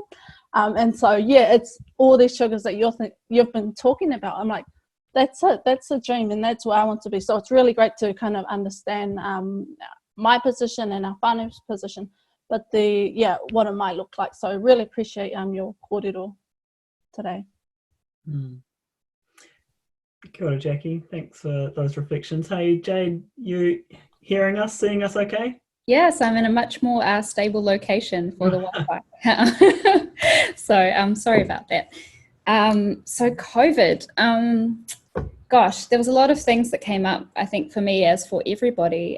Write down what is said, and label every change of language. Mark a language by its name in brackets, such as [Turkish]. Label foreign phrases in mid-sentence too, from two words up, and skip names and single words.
[English] And so, yeah, it's all these sugars that you've been talking about. I'm like, that's it, that's a dream, and that's where I want to be. So it's really great to kind of understand my position and our whānau's position, but what it might look like. So I really appreciate your kōrero today. [Māori] Kia ora, Jackie. [English] Thanks for those reflections. Hey, Jade, you hearing us, seeing us okay? Yes, I'm in a much more stable location for the Wi-Fi. So I'm sorry about that. So COVID, gosh, there was a lot of things that came up, I think, for me, as for everybody.